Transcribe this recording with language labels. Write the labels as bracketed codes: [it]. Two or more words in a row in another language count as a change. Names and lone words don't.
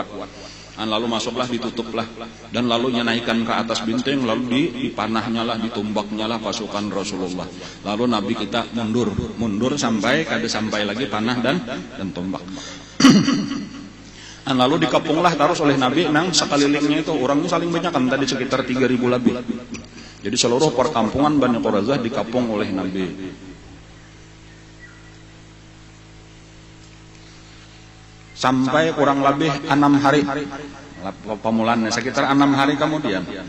[bjn] Lalu masuklah, ditutuplah, dan lalu naikkan ke atas benteng, lalu dipanahnya lah, ditumbaknya lah pasukan Rasulullah. Lalu Nabi kita mundur sampai kada sampai lagi panah dan tumbak. Lalu dikepunglah terus oleh Nabi nang sekelilingnya itu orangnya saling banyak kan tadi sekitar 3.000 lebih. Jadi seluruh perkampungan Bani Quraidah dikepung oleh Nabi. Sampai kurang lebih 6 hari pemulannya, sekitar 6 hari kemudian